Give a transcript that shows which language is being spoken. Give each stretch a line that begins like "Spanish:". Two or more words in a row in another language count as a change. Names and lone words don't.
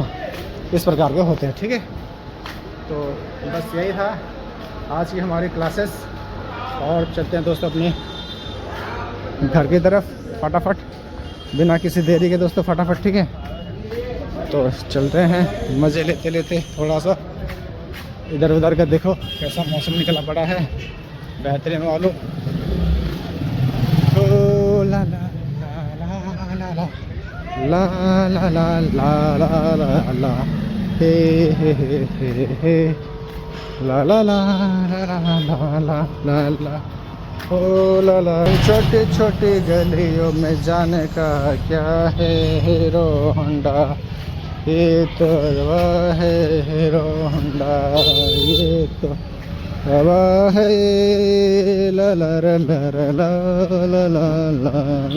Hindi: इस प्रकार के होते हैं, ठीक है। तो बस यही था आज की हमारी क्लासेस, और चलते हैं दोस्तों अपने घर की तरफ फटाफट, बिना किसी देरी के दोस्तों, फटाफट, ठीक है। तो चलते हैं मज़े लेते लेते, थोड़ा सा इधर उधर का देखो कैसा मौसम निकला पड़ा है, बेहतरीन वालों। ओ ला ला ला ला ला ला ला ला ला ला ला हे हे हे हे ला ला ला ला ला ला ला ला ओ ला ला। छोटी छोटी गलियों में जाने का क्या है हीरो होंडा, ये तो हवा है हीरो होंडा, ये तो हवा है ला ला ला ला ला ला ला ला।